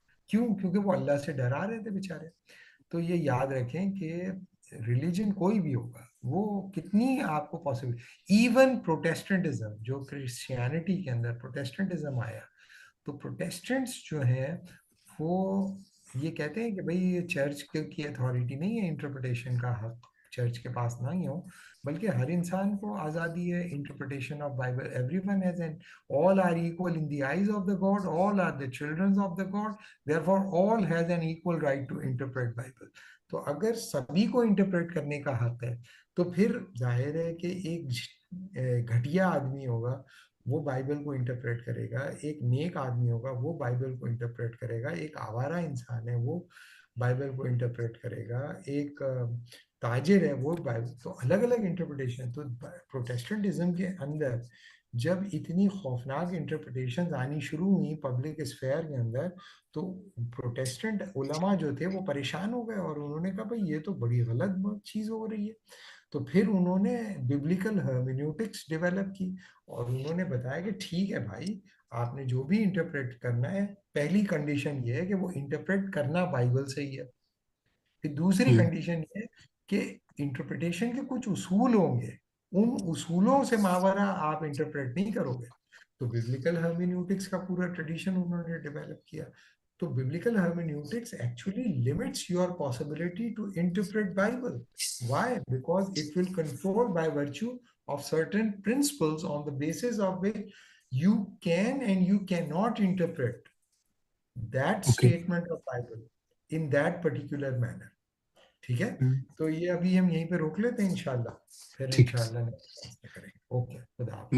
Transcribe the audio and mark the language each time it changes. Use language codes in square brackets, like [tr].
[ur] کیوں؟ کیونکہ وہ اللہ سے ڈرا رہے تھے بیچارے. تو یہ یاد رکھیں کہ ریلیجن کوئی بھی ہوگا وہ کتنی آپ کو پاسبل، ایون پروٹیسٹنٹزم جو کرسچینٹی کے اندر پروٹیسٹنٹزم آیا، تو پروٹیسٹنٹس جو ہیں وہ یہ کہتے ہیں کہ بھئی یہ چرچ کی اتھارٹی نہیں ہے، انٹرپریٹیشن کا حق چرچ کے پاس نہیں ہو، بلکہ ہر انسان کو آزادی ہے [en] Interpretation of Bible. Everyone has an all are equal in the eyes of the God, all are the children of the God, therefore all has an equal right to interpret Bible. [ur] تو اگر سبھی کو interpret کرنے کا حق ہے تو پھر ظاہر ہے کہ ایک گھٹیا آدمی ہوگا وہ بائبل کو انٹرپریٹ کرے گا، ایک نیک آدمی ہوگا وہ بائبل کو انٹرپریٹ کرے گا، ایک آوارہ انسان ہے وہ بائبل کو انٹرپریٹ کرے گا، ایک تاجر ہے وہ بائبل. تو الگ الگ انٹرپریٹیشن. تو پروٹیسٹنٹزم کے اندر جب اتنی خوفناک انٹرپریٹیشنز آنی شروع ہوئی پبلک اسفیئر کے اندر، تو پروٹیسٹنٹ علماء جو تھے وہ پریشان ہو گئے اور انہوں نے کہا بھئی یہ تو بڑی غلط چیز ہو رہی ہے. تو پھر انہوں نے ببلیکل ہرمینیوٹکس ڈیولپ کی اور انہوں نے بتایا کہ ٹھیک ہے بھائی آپ نے جو بھی انٹرپریٹ کرنا ہے، پہلی کنڈیشن یہ ہے کہ وہ انٹرپریٹ کرنا بائبل سے ہی ہے. پھر دوسری کنڈیشن یہ ہے کہ انٹرپریٹیشن کے کچھ اصول ہوں گے، ان اصولوں سے ماورا آپ انٹرپریٹ نہیں کرو گے. تو ببلیکل ہرمینیوٹکس کا پورا ٹریڈیشن انہوں نے ڈیولپ کیا. [en] تو biblical hermeneutics actually limits your possibility to interpret Bible. Why? Because it will control by virtue of certain principles on the basis of which you can and you cannot interpret that statement of Bible in that particular manner. [ur] ٹھیک ہے. تو یہ ابھی ہم یہیں پہ روک لیتے ہیں انشاءاللہ، پھر انشاءاللہ کریں گے. اوکے، خدا حافظ.